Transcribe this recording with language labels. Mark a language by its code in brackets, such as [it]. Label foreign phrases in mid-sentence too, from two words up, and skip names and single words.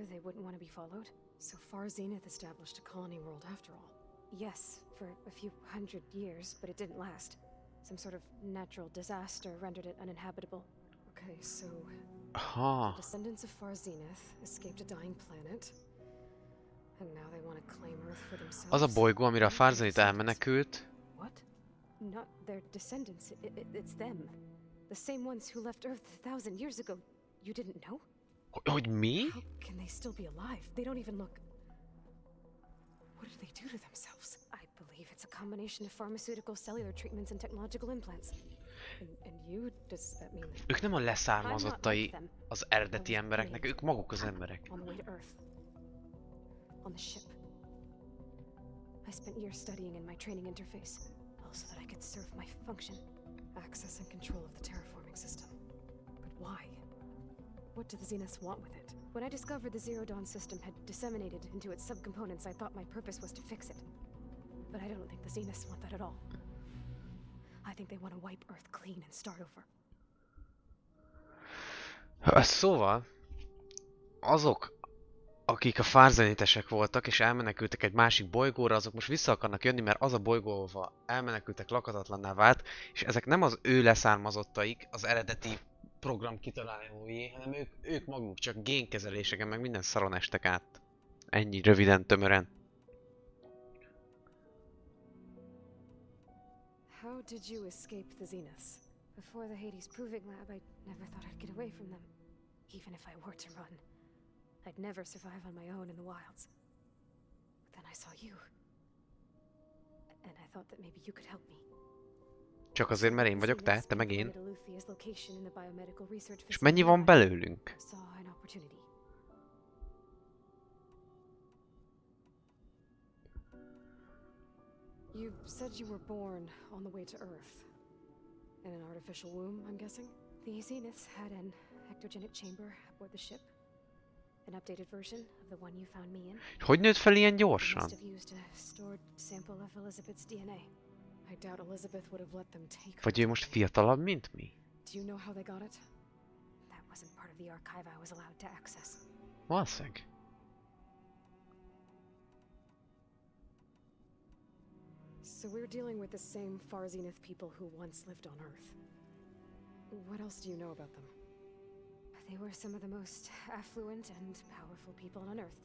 [en] They wouldn't want to be followed. So far, Zenith established a colony world after all. Yes, for a few hundred years, but it didn't last. Some sort of natural disaster rendered it uninhabitable. Okay, so Aha. descendants of Far Zenith escaped a dying planet, and now they want to claim Earth for themselves. [hu] Az a bolygó, amire a Farzanit elmenekült. [en] What? Not their descendants. It's them. The same ones who left Earth 1,000 years ago. You didn't know? [hu] Hogy mi? [en] How can they still be alive? They don't even look... What did they do to themselves? I believe it's a combination of pharmaceutical, cellular treatments and technological implants. And you, does that mean that... [hu] Ők nem a leszármazottai az eredeti embereknek, ők maguk az emberek. [en] On the way to Earth. On the ship. I spent years studying in my training interface, also that I could serve my function. Access and control of the terraforming system. But why? What do the Zeniths want with it? When I discovered the Zero Dawn system had disseminated into its subcomponents, I thought my purpose was to fix it. But I don't think the Zeniths want that at all. I think they want to wipe Earth clean and start over. [hu] Szóval, azok, akik a Farzanitesek voltak és elmenekültek egy másik bolygóra, azok most vissza akarnak jönni, mert az a bolygó, ahova elmenekültek, lakhatatlanná vált, és ezek nem az ő leszármazottaik, az eredeti program kitalálói, hanem ők maguk csak génkezeléseken, meg minden szaron estek át. Ennyi röviden, tömören. [en] How did you escape the Zeniths? Before the Hades Proving Lab, I never thought I'd get away from them. Even if I were to run, I'd never survive on my own in the wilds. But then I saw you. And I thought that maybe you could help me. [hu] Csak azért, mert én vagyok te meg én. És mennyi van belőlünk? [en] You said you were born on the way to Earth. In an artificial womb, I'm guessing? The Zeniths had an ectogenic chamber aboard the ship. An updated version of the one you found me in. [hu] Hogy nőtt fel ilyen gyorsan? [en] Must have used a stored sample of Elizabeth's DNA. I doubt Elizabeth would have let them take her. [hu] Vagy ő most fiatalabb, mint mi? [en] Do you know how they got it? That wasn't part of the archive I was allowed to access. [hu] Valószínűleg. [en] So we're dealing with the same Far Zenith people who once lived on Earth. What else do you know about them? They were some of the most affluent and powerful people on Earth.